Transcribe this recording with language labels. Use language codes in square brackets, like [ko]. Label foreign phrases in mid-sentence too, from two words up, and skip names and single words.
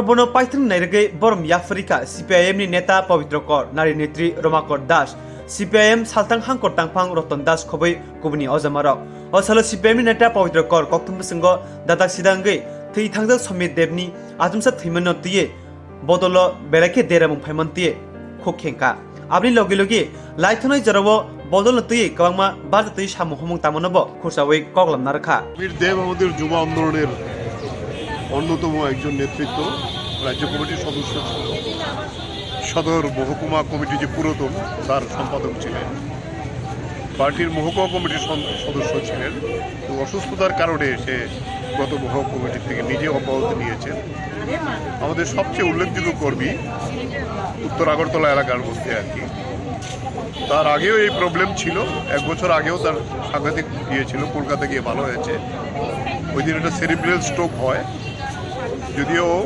[trp] बनो पाइथां नायरगै बरम याफरिका सीपीआईएम नि नेता पवित्र कर नारी नेत्री रमाकर दास सीपीआईएम सालतां हांकर तांफां रतन दास खबै गुबुनि अजामारक असलो सीपीआईएम नेता पवित्र कर कक्तुम बुसंगो दादाक सिदांगै थैथांजा समीर देवनि आदुमसा थैमनो तिये बदलो बेराके देरामुं फाइमन तिये खोखेंका आबनि लगे लगे लाइथनै जरावो बदल तिये कबांमा बाजा तै सामु हमुं तामनबो खुरसावै कगलामना राखा [bn] বীর দেব আমাদের যুব আন্দোলনের অন্যতম একজন নেতৃত্ব রাজ্য কমিটির সদস্য ছিল সদর মহকুমা কমিটি যে পুরাতন তার সম্পাদক ছিলেন পার্টির মহকুমা কমিটির সদস্য ছিলেন তো অসুস্থতার কারণে সে গত মহকুমা কমিটি থেকে নিজে অব্যাহতি নিয়েছেন আমাদের সবচেয়ে উল্লেখযোগ্য কর্মী উত্তর আগরতলা এলাকার মধ্যে আর কি তার আগেও এই প্রবলেম ছিল এক বছর আগেও তার সাংঘাতিক ছিল কলকাতা গিয়ে ভালো হয়েছে ওই দিন একটা [en] cerebral stroke [bn] হয় যদিও